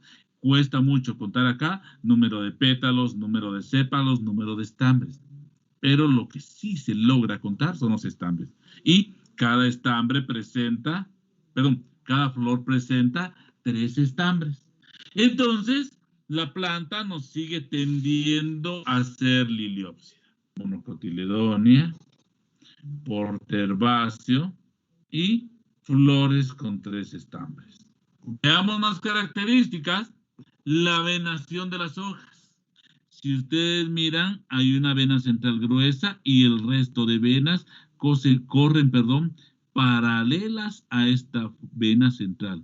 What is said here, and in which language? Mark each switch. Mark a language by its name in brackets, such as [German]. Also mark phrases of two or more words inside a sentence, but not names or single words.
[Spanish] Cuesta mucho contar acá número de pétalos, número de sépalos, número de estambres. Pero lo que sí se logra contar son los estambres. Y cada cada flor presenta 3 estambres. Entonces, la planta nos sigue tendiendo a ser liliópsida. Monocotiledónea, porterbáceo y flores con 3 estambres. Veamos más características. La venación de las hojas. Si ustedes miran, hay una vena central gruesa y el resto de venas corren, paralelas a esta vena central.